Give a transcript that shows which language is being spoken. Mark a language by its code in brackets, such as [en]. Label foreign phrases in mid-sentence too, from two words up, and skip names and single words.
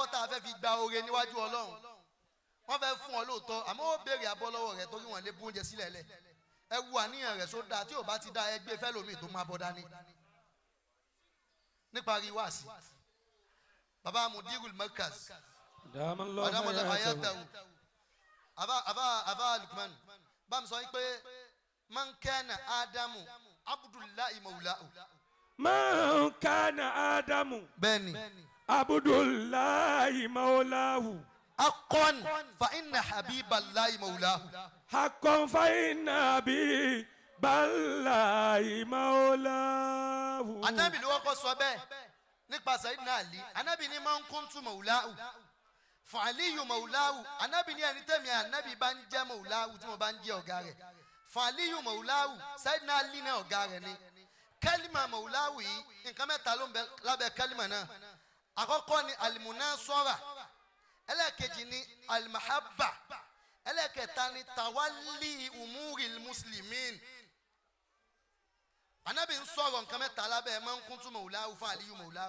[yo] tá a fẹ́ fi gba oore níwájú Ọlọ́run wọ́n fẹ́ fún ọ lóòótọ́ àmọ́ ó béèrè abọ́ lọ́wọ́ rẹ̀ torí wọ́n lè bú oúnjẹ sílẹ̀ lẹ̀ ẹ wu àníyàn rẹ̀ sódà tí ò bá ti dá ẹgbẹ́ fẹ́lòmíì tó máa bọ́ dání níparí wáàsí baba [ar] مدير المركز [yo] adamọlá ayatawu aba Lukman bá mi sọ pé [ar] من كان آدم عبد الله مولاه. من كان آدم [yo] bẹ́ẹ̀ni [ar] عبد الله مولاه. حقا فإن حبيب الله مولاه. حقا فإن بلاي مولاه. [yo] Anabi ló kọ́kọ́ sọ bẹ́ẹ̀ nípa Sayyidina Ali. Anabi ní [ar] من كنت مولاه فعلي مولاه. [yo] Anabi ní ẹni tẹ́mi anabi bá ń jẹ́ maulahu tí mo bá ń jẹ́ ọ̀gá rẹ̀. [ar] فعلي مولاه. [yo] Sayyidina Ali náà ọ̀gá rẹ̀ ni. Kẹ́límà maulahu yìí nǹkan mẹ́ta ló ń bẹ lábẹ́ kẹ́límà náà. Àkọ́kọ́ ni al-munasara. Ẹlẹ́ẹ̀kejì ni al-mahabba. Ẹlẹ́ẹ̀kẹta ni [ar] تولي أمور المسلمين. [yo] Anabi ń sọ̀rọ̀ nǹkan mẹ́ta lábẹ́ ẹ̀ máa ń kún tún maulahu fún [ar] علي مولاه.